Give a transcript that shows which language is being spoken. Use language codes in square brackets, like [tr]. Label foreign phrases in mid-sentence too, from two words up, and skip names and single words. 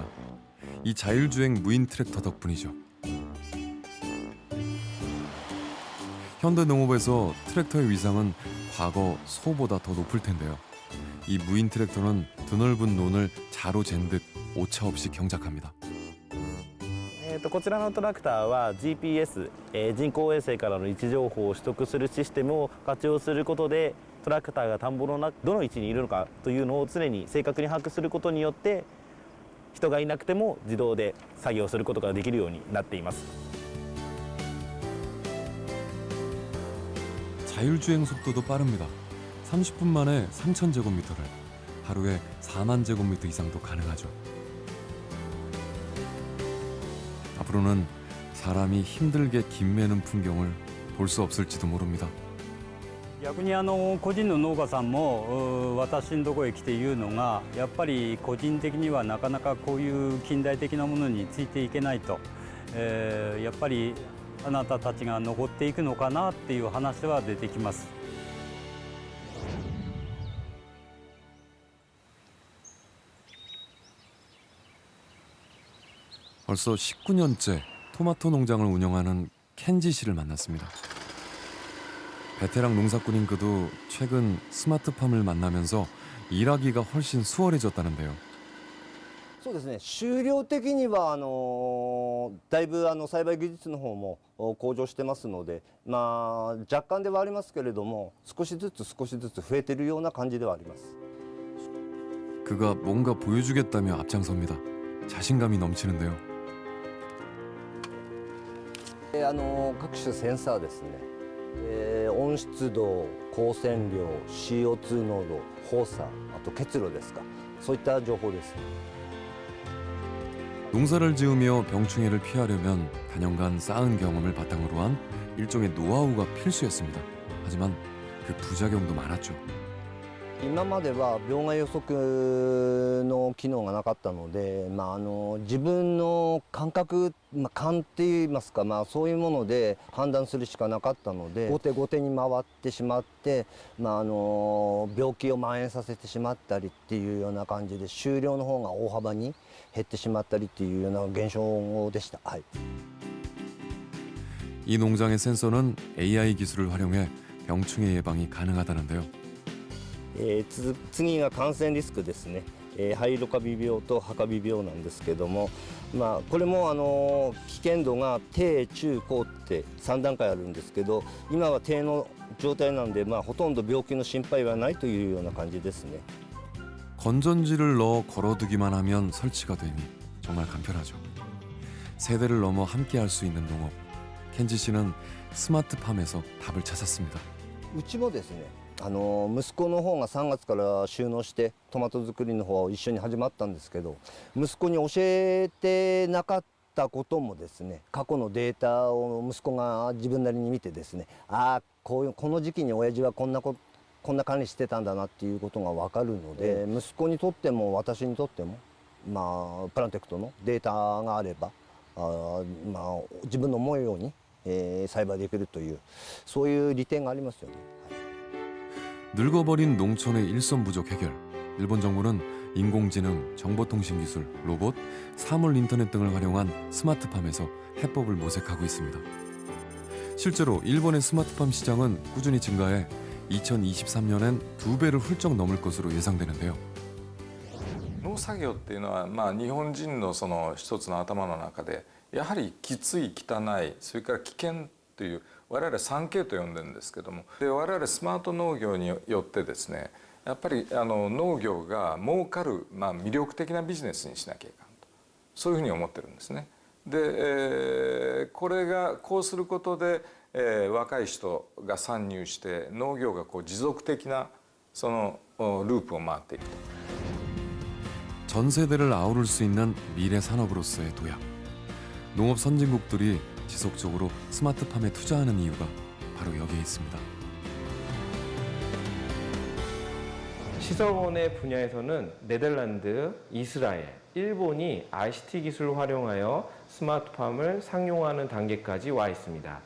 [ko] 이 자율주행 무인 트랙터 덕분이죠. 현대 농업에서 트랙터의 위상은 과거 소보다 더 높을 텐데요. 이 무인 트랙터는 드넓은 논을 자로 잰 듯 오차 없이 경작합니다. [ja] こちらのトラクターは GPS、人工衛星からの位置情報を取得するシステムを活用することでトラクターが田んぼのどの位置にいるのかというのを常に正確に把握することによって人がいなくても自動で作業することができるようになっています。 [ko] 자율주행 속도도 빠릅니다. 30분 만에 3,000제곱미터를, 하루에 4만 제곱미터 이상도 가능하죠. 앞으로는 사람이 힘들게 김 매는 풍경을 볼 수 없을지도 모릅니다. [ja] 逆に個人の農家さんも私のところへ来て言うのが、やっぱり個人的にはなかなかこういう近代的なものについていけないと、やっぱりあなたたちが残っていくのかなっていう話は出てきます。 [ko] 벌써 19년째 토마토 농장을 운영하는 켄지 씨를 만났습니다. 베테랑 농사꾼인 그도 최근 스마트팜을 만나면서 일하기가 훨씬 수월해졌다는데요. [ja] そうですね、収量的にはだいぶ栽培技術の方も向上してますので、まあ、若干ではありますけれども少しずつ増えているような感じではあります。 [ko] 그가 뭔가 보여주겠다며 앞장섭니다. 자신감이 넘치는데요. [ja] 各種センサーですね、温湿度、光線量、CO2 濃度、放射、あと結露ですか、そういった情報です。 [ko] 농사를 지으며 병충해를 피하려면 단연간 쌓은 경험을 바탕으로 한 일종의 노하우가 필수였습니다. 하지만 그 부작용도 많았죠. [ja] 今までは病害予測の機能がなかったので、自分の感覚、勘っていいますか、そういうもので判断するしかなかったので、後手に回ってしまって、病気を蔓延させてしまったりっていうような感じで収量の方が大幅に減ってしまったりっていうような現象でした。はい。 [ko] 이 농장의 센서는 AI 기술을 활용해 병충해 예방이 가능하다는데요. [ja] 次が感染リスクですね、肺ロカビ病とハカビ病なんですけども、これも危険度が低中高って3段階あるんですけど、今は低の状態なんで、ほとんど病気の心配はないというような感じですね。 [ko] 건전지를 넣어 걸어두기만 하면 설치가 되니 정말 간편하죠. 세대를 넘어 함께할 수 있는 농업. 켄지 씨는 스마트팜에서 답을 찾았습니다. [ja] うちもですね、息子の方が3月から就農してトマト作りの方を一緒に始まったんですけど、息子に教えてなかったこともですね、過去のデータを息子が自分なりに見てですね、この時期に親父はこんな管理してたんだなっていうことが分かるので、息子にとっても私にとっても、プランテクトのデータがあれば自分の思うように、栽培できるというそういう利点がありますよね。 [ko] 늙어버린 농촌의 일손 부족 해결. 일본 정부는 인공지능, 정보통신기술, 로봇, 사물 인터넷 등을 활용한 스마트팜에서 해법을 모색하고 있습니다. 실제로 일본의 스마트팜 시장은 꾸준히 증가해 2023년엔 2배를 훌쩍 넘을 것으로 예상되는데요. [ja] 農作業っていうのは、日本人のその一つの頭の中でやはりきつい、汚い、それから危険という我々 3K と呼んでるんですけども、で我々スマート農業によってですね、やっぱり農業が儲かる、魅力的なビジネスにしなきゃいかんと、そういうふうに思ってるんですね。で、これがこうすることで、若い人が参入して農業が持続的なそのループを回っていくと。 [ko] 전 세대를 아우를 수 있는 미래 산업으로서의 도약. 농업 선진국들이 지속적으로 스마트팜에 투자하는 이유가 바로 여기에 있습니다. 시설원의 분야에서는 네덜란드, 이스라엘, 일본이 ICT 기술을 활용하여 스마트팜을 상용화하는 단계까지 와 있습니다.